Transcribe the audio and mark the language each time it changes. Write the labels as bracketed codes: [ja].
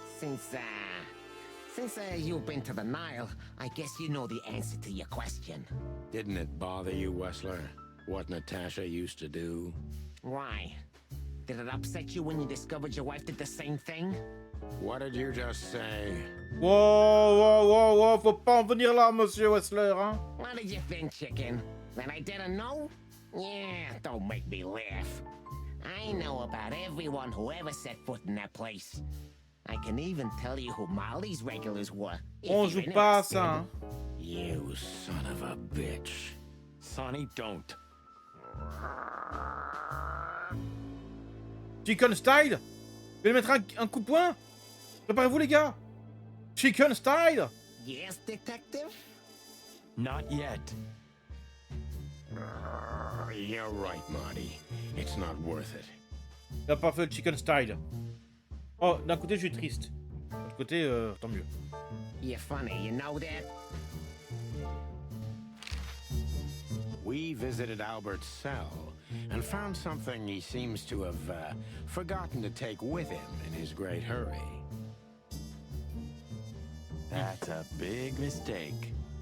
[en] Since you've been to the Nile, I guess you know the answer to your question. Didn't it bother you, Wessler, what Natasha used to do? Why? Did it upset you when you discovered your wife did the same thing? What did you just say? [fr] Wow, faut pas en venir là, monsieur Wessler, hein? [en] What did you think, chicken? That I didn't know? Yeah, don't make me laugh. I know about everyone who ever set foot in that place. I can even tell you who Molly's regulars were. [fr] On joue pas à ça, hein? [en] You son of a bitch. Sonny, don't. Chicken style? [fr] Je vais lui mettre un coup de poing? Préparez-vous, les gars! [en] Chicken style! Yes, detective? Not yet. You're right, Marty. It's not worth it. [fr] Il a pas fait le [en] chicken style. [fr] Oh, d'un côté, je suis triste. De l'autre côté, tant mieux. [en] You're funny, you know that? We visited Albert's cell and found something he seems to have forgotten to take with him in his great hurry. That's a big mistake.